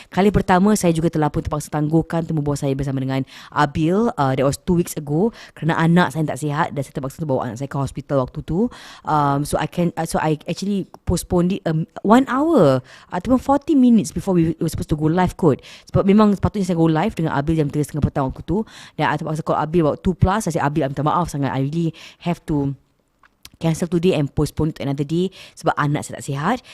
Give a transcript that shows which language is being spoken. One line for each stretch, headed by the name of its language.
Malay: Kali pertama saya juga telah pun terpaksa tangguhkan temu bual saya bersama dengan Abil.
English: That was 2 weeks ago
Malay: kerana anak saya tak sihat dan saya terpaksa bawa anak saya ke hospital waktu tu.
English: So I actually postponed it 1 hour ataupun 40 minutes before we were supposed to go live kot.
Malay: Sebab memang sepatutnya saya
English: go live
Malay: dengan Abil jam 3.30 petang waktu tu. Dan I terpaksa call Abil about 2 plus. Saya cakap, Abil, minta maaf sangat.
English: I really have to cancel today and postpone to another day
Malay: sebab anak saya tak sihat.